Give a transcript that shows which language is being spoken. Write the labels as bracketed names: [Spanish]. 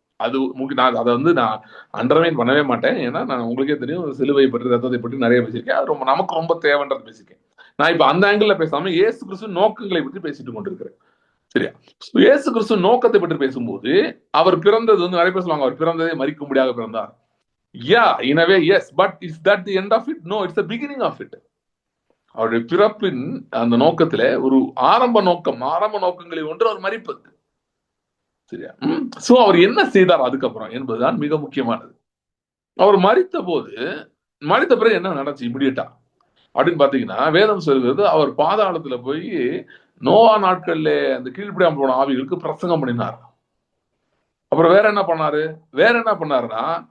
[Tamil] அது நான் அதை நான் அண்டர்மைன் பண்ணவே மாட்டேன். ஏன்னா நான் உங்களுக்கே தெரியும், சிலுவை பற்றி, ரத்தத்தை பற்றி நிறைய பேசியிருக்கேன். அது நமக்கு ரொம்ப தேவைன்றது பேசியிருக்கேன். நான் இப்ப அந்த ஆங்கிள் பேசாம இயேசு கிறிஸ்து நோக்கங்களை பற்றி பேசிட்டு கொண்டிருக்கிறேன். சரியா? இயேசு கிறிஸ்து நோக்கத்தை பற்றி பேசும்போது அவர் பிறந்தது நிறைய பேர் சொல்லுவாங்க, அவர் பிறந்ததே மரிக்கும்படியாக பிறந்தார். [English] Yeah, in a way yes, but is that the end of it? No, it's the beginning of it. [Tamil] அவருடைய பிறப்பின் அந்த நோக்கத்திலே ஒரு ஆரம்ப நோக்கங்களை ஒன்று அவர் மரிப்பது. சரியா? சோ அவர் என்ன செய்தார் அதுக்கப்புறம் என்பதுதான் மிக முக்கியமானது. அவர் மரித்த பிறகு என்ன நடந்துச்சு இமிடியேட்டா அப்படின்னு பாத்தீங்கன்னா, வேதம் சொல்கிறது, அவர் பாதாளத்துல போய் நோவா நாட்கள்ல அந்த கீழ்ப்படியாம போன ஆவிகளுக்கு பிரசங்கம் பண்ணினார். அப்புறம் வேற என்ன பண்ணாருன்னா,